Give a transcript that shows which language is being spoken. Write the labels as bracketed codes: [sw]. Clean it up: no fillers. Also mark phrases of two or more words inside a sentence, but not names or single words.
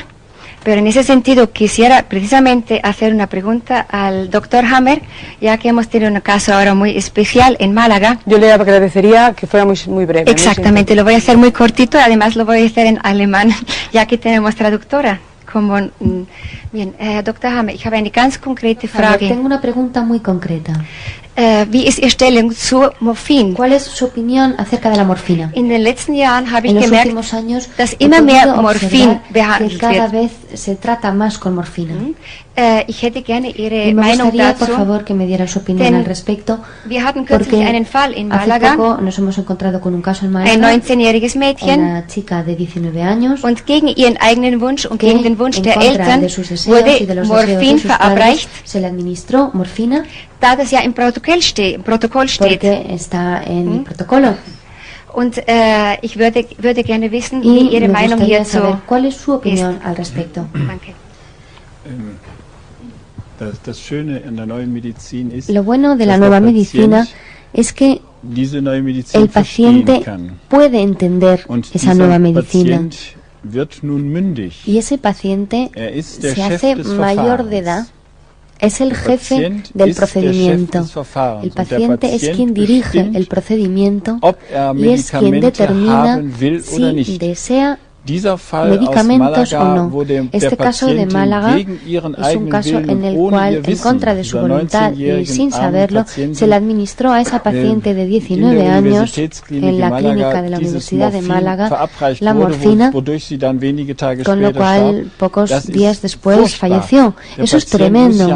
[es] Pero en ese sentido quisiera precisamente hacer una pregunta al doctor Hammer, ya que hemos tenido un caso ahora muy especial en Málaga. Yo le agradecería que fuera muy breve. Exactamente, lo voy a hacer muy cortito, además lo voy a hacer en alemán, ya que tenemos traductora. Bien, [de] Dr. Hammer, ich habe eine ganz konkrete Frage. [es] Tengo una pregunta muy concreta. [de] Wie ist Ihre Stellung zu Morphin? [es] ¿Cuál es su opinión acerca de la morfina? [de] In den letzten Jahren habe ich [es] En los [de] gemerkt, [es] últimos años [de] dass [es] he [de] immer mehr [es] podido [de] Morphin [es] observar que [de] behandelt [es] cada [de] wird. [es] vez se trata más con morfina. [de] Ich hätte gerne Ihre [es] Y me [de] Meinung [es] gustaría, [de] dazu. [es] por favor, que me diera su opinión [de] Denn [es] al respecto, [de] Wir hatten kürzlich [es] porque [de] einen Fall in [es] hace [de] Malaga, [es] poco nos hemos encontrado con un caso en [de] ein [es] Málaga, [de] 19-jähriges Mädchen, [es] una chica de 19 años, [de] und gegen ihren eigenen Wunsch und [es] que [de] gegen den Wunsch [es] en [de] der [es] contra [de] Eltern [es] de sus deseos y de [de] wurde [es] los deseos de [de] Morphin [es] sus padres [de] verabreicht, [es] se le administró morfina [de] da das ja im Protokoll steht. [es] porque está en el protocolo. [de] Und ich würde gerne wissen, [es] Y [de] wie Ihre [es] me [de] Meinung [es] gustaría [de] hierzu [es] saber cuál es su opinión [de] ist. [es] al respecto. [de] Danke. Das Schöne an der neuen Medizin ist, [es] Lo bueno de la [de] dass [es] nueva [de] der [es] medicina [de] Patient [es] es que [de] diese neue Medizin [es] el paciente [de] verstehen kann. [es] puede entender [de] Und [es] esa [de] dieser [es] nueva medicina. [de] Patient wird nun mündig. [es] Y ese paciente [de] ist der [es] se [de] Chef [es] hace [de] des [es] mayor [de] Verfahrens. [es] de edad, es el [de] Der [es] jefe [de] Patient [es] del [de] ist der [es] procedimiento. [de] Chef des Verfahrens. [es] El [de] Und der [es] paciente es [de] Patient [es] quien dirige [de] bestimmt, [es] el procedimiento [de] ob [es] y es quien [de] Medikamente [es] determina [de] haben will oder [es] si [de] nicht. [es] desea [de] Dieser Fall [es] medicamentos [de] aus Malaga, [es] o no. [de] wo der [es] Este caso de [de] Patientin [es] Málaga [de] gegen ihren [es] es un [de] eigenen [es] caso [de] Willen [es] en el [de] ohne [es] cual, [de] ihr [es] en [de] Wissen, [es] contra de su [de] dieser [es] voluntad y [de] 19-jährigen [es] sin [de] armen [es] saberlo, [de] Patientin, [es] se le administró a esa paciente de 19 años en la clínica de la Universidad de Málaga la morfina, con lo cual pocos días después falleció. Eso es tremendo.